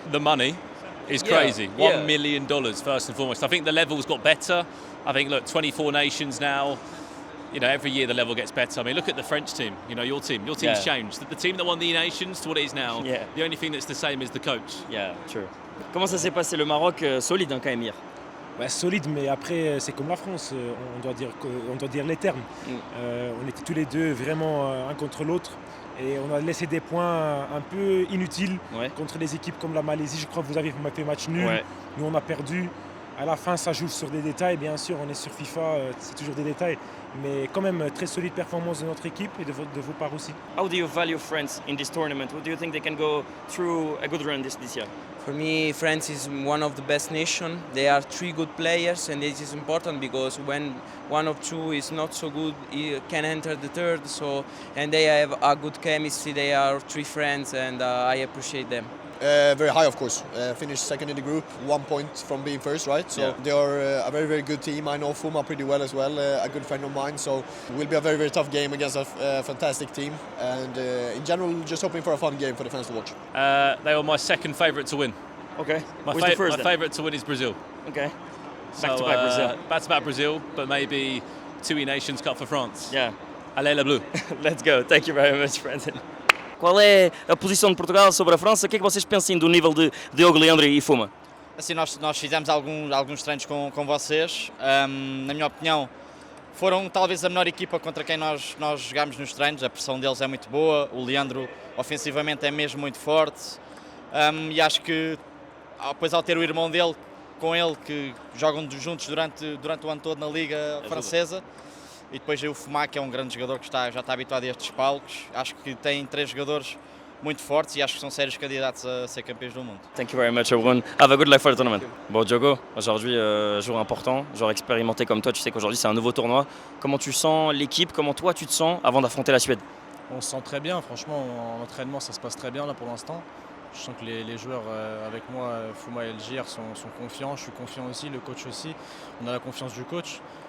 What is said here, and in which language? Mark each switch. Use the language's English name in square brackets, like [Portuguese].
[English] The money is crazy. $1 million first and foremost. I think the level's got better. I think, look, 24 nations now. You know, every year the level gets better. I mean, look at the French team. You know, your team's changed. The team that won the nations to what it is now. Yeah. The only thing that's the same is the coach. Yeah, true. [French] Comment ça s'est passé le Maroc? Solide hein, quand même hier. Ouais, solide, mais après, c'est comme la France, on doit dire les termes. On était tous les deux vraiment un contre l'autre et on a laissé des points un peu inutiles contre des équipes comme la Malaisie. Je crois que vous avez fait match nul, nous on a perdu. À la fin, ça joue sur des détails, bien sûr, on est sur FIFA, c'est toujours des détails. Mais quand même, très solide performance de notre équipe et de vos parts aussi. [English] How do you value France in this tournament? What do you think they can go through a good run this year? For me, France is one of the best nations. They are 3 good players, and this is important because when one of 2 is not so good, he can enter the third. So, and they have a good chemistry. They are 3 friends, and I appreciate them. Very high, of course. Finished second in the group, 1 point from being first, right? So they are a very, very good team. I know Fuma pretty well as well, a good friend of mine. So it will be a very, very tough game against a fantastic team. And in general, just hoping for a fun game for the fans to watch. They were my second favourite to win. Okay. My favourite to win is Brazil. Okay. Back-to-back Brazil. Back-to-back Brazil, but maybe 2 Nations Cup for France. Yeah. [French] Allez la bleue. [English] Let's go. Thank you very much, Brandon. [Portuguese] Qual é a posição de Portugal sobre a França? O que é que vocês pensam do nível de Diogo Leandro e Fuma? Assim, nós fizemos alguns treinos com vocês. Na minha opinião, foram talvez a melhor equipa contra quem nós jogámos nos treinos. A pressão deles é muito boa, o Leandro ofensivamente é mesmo muito forte e acho que depois ao ter o irmão dele com ele que jogam juntos durante o ano todo na Liga Francesa e depois o Fuma, que é um grande jogador que já está habituado a estes palcos, acho que tem 3 jogadores muito fortes e acho que são sérios candidatos a ser campeões do mundo. [English] Thank you very much everyone. Have a good luck for the tournament. [French] Bon Diogo, aujourd'hui jour important, joueur expérimenté comme toi, tu sais qu'aujourd'hui c'est un nouveau tournoi. Comment tu sens l'équipe, comment toi tu te sens avant d'affronter la Suède? On se sent très bien, franchement en entraînement ça se passe très bien là pour l'instant. Je sens que les joueurs avec moi, Fuma et Elgir, sont confiants, je suis confiant aussi, le coach aussi. On a la confiance du coach.